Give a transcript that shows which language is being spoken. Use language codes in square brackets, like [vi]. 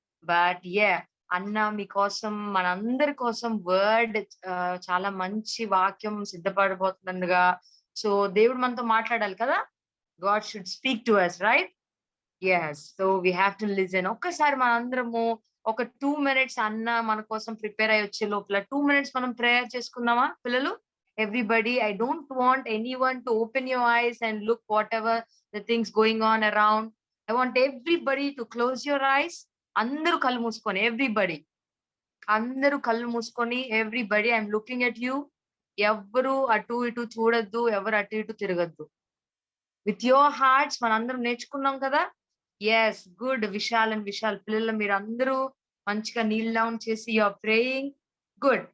[te] But అన్న మీకోసం, మనందరి కోసం వర్డ్, చాలా మంచి వాక్యం సిద్ధపడబోతుండగా, సో దేవుడు మనతో మాట్లాడాలి కదా. [en] God should speak to us, right? Yes. So we have to listen. [te] ఒక్కసారి మనందరము ఒక 2 minutes అన్న మన కోసం ప్రిపేర్ అయ్యి వచ్చే లోపల 2 minutes మనం ప్రేయర్ చేసుకుందామా పిల్లలు? [en] Everybody, I don't want anyone to open your eyes and look whatever the things going on around. I want everybody to close your eyes. [te] అందరూ కళ్ళు మూసుకొని, everybody, అందరూ కళ్ళు మూసుకొని, everybody, I'm looking at you. ఎవ్వరు అటు ఇటు చూడొద్దు, ఎవరు అటు ఇటు తిరగద్దు. విత్ యువర్ హార్ట్స్ మనందరం నేర్చుకున్నాం కదా. Yes, good. Vishal and Vishal పిల్లలు మీరు అందరూ మంచిగా నీల్ డౌన్ చేసి యువర్ ప్రేయింగ్. గుడ్.